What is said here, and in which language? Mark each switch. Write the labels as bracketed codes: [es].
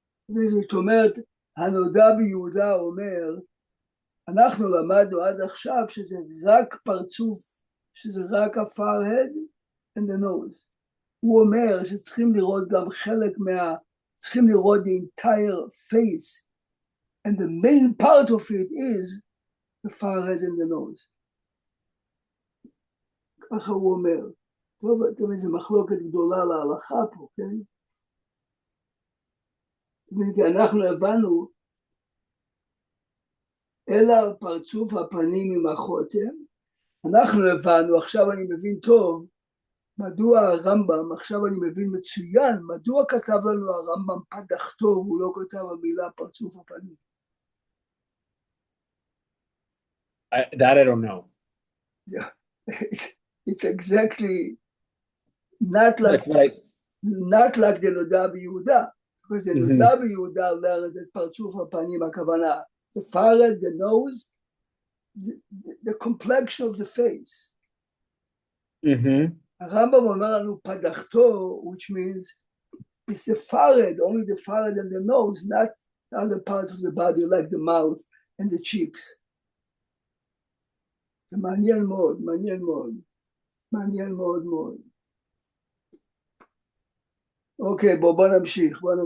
[he] וזאת אומרת, הנודע ביהודה אומר, אנחנו למדנו עד עכשיו שזה רק פרצוף, שזה רק ה- [en] forehead and the nose. [he] הוא אומר שצריכים לראות גם חלק צריכים לראות [en] the entire face, and the main part of it is the forehead and the nose. [he] ככה הוא אומר. טוב, אתם איזו מחלוקת גדולה להלכה פה, כן? כי אנחנו הבנו, אלא פרצוף הפנים עם החותם, אנחנו הבנו, עכשיו אני מבין טוב, מדוע הרמב"ם, עכשיו אני מבין מצוין, מדוע כתב לנו הרמב"ם פדחתו, הוא לא כתב המילה פרצוף הפנים. [en] That I don't know. Yeah, it's exactly not like the נודע ביהודה, because the נודע ביהודה learned [he] את פרצוף הפנים, הכוונה, [en] the forehead, the nose, the complexion of the face. [he] הרמב"ם אומר לנו פדחתו, [en] which means it's the forehead, only the forehead and the nose, not the other parts of the body like the mouth and the cheeks. [he] זה מעניין מאוד, מעניין מאוד. אוקיי, בוא נמשיך.